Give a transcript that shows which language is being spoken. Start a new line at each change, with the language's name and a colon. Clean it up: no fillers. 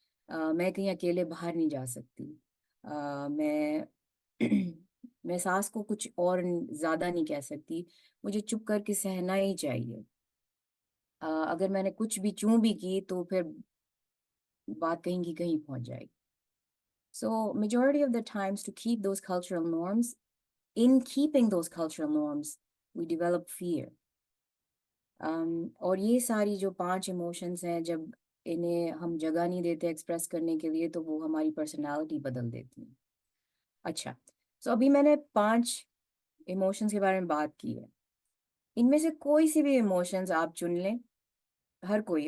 Urdu: میں کہیں اکیلے باہر نہیں جا سکتی. میں میں ساس کو کچھ اور زیادہ نہیں کہہ سکتی، مجھے چپ کر کے سہنا ہی چاہیے. اگر میں نے کچھ بھی چوں بھی کی تو پھر بات کہیں کی کہیں پہنچ جائے گی.
English: So majority of the times to keep those cultural norms, in keeping those cultural norms, we develop fear.
Urdu: اور یہ ساری جو 5 ایموشنز ہیں، جب انہیں ہم جگہ نہیں دیتے ایکسپریس کرنے کے لیے تو وہ ہماری پرسنالٹی بدل دیتی ہیں. اچھا، سو ابھی میں نے 5 ایموشنز کے بارے میں بات کی ہے. ان میں سے کوئی سی بھی ایموشنز آپ چن لیں، ہر کوئی.